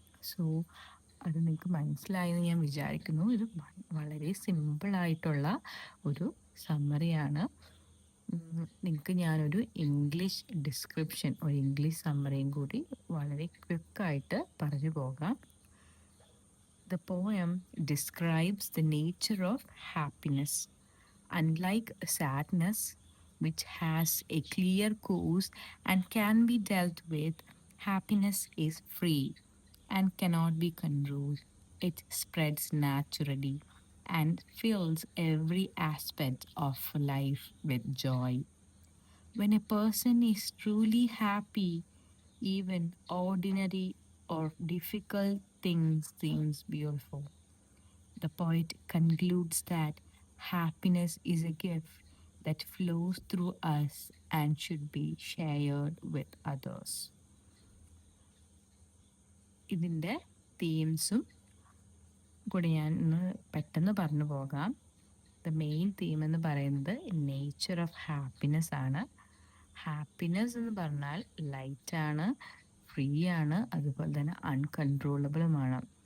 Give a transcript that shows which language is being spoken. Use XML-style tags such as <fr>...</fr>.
<ml>So അത് നിങ്ങൾക്ക് മനസ്സിലായെന്ന് ഞാൻ വിചാരിക്കുന്നു. ഇത് വളരെ സിമ്പിളായിട്ടുള്ള ഒരു സമ്മറിയാണ്. നിങ്ങൾക്ക് ഞാനൊരു ഇംഗ്ലീഷ് ഡിസ്ക്രിപ്ഷൻ, ഒരു ഇംഗ്ലീഷ് സമ്മറിയും കൂടി വളരെ ക്വിക്കായിട്ട് പറഞ്ഞു പോകാം.</ml> <en>The poem describes the nature of happiness. Unlike sadness, which has a clear cause and can be dealt with, happiness is free and cannot be controlled. It spreads naturally and fills every aspect of life with joy. When a person is truly happy, even ordinary or difficult things seems beautiful. The poet concludes that happiness is a gift that flows through us and should be shared with others.</en> <ml>ഇതിൻ്റെ തീംസും കൂടി ഞാൻ പെട്ടെന്ന് പറഞ്ഞു പോകാം.</ml> <en>the main theme</en> <ml>എന്ന് പറയുന്നത്</ml> <en>nature of happiness</en> <ml>ആണ്. Happiness എന്ന് പറഞ്ഞാൽ ലൈറ്റാണ്, ഫ്രീ ആണ്, അതുപോലെ തന്നെ അൺകൺട്രോളബിളുമാണ്.</ml>